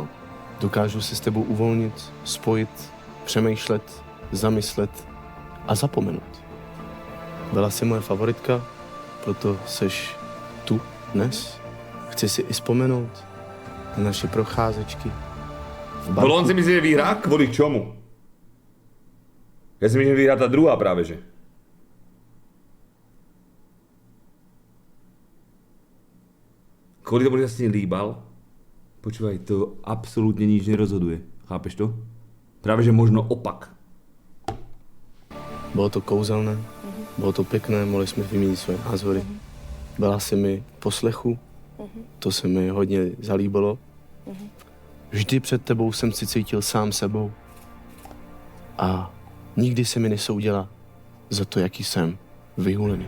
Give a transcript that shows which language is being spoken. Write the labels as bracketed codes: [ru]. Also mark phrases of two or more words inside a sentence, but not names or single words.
[cs] Dokážu se s tebou uvolnit, spojit, přemýšlet, zamyslet a zapomenout. Byla jsi moje favoritka, proto seš tu dnes. Chci si i vzpomenout na naše procházečky v barku. [sk] On si myslí, že vyhrá? Kvôli čomu? Ja si myslím, že vyhrá tá druhá práve, že? Kvôli tomu, že sa s ním líbal? Počúvaj, to absolútne nič nerozhoduje. Chápeš to? Práve, že možno opak. [cs] Bylo to kouzelné, bylo to pěkné, mohli jsme vyměnit své názory. Byla jsi mi v poslechu, to se mi hodně zalíbilo. Vždy před tebou jsem si cítil sám sebou a nikdy se mi nesoudila za to, jaký jsem vyhulený.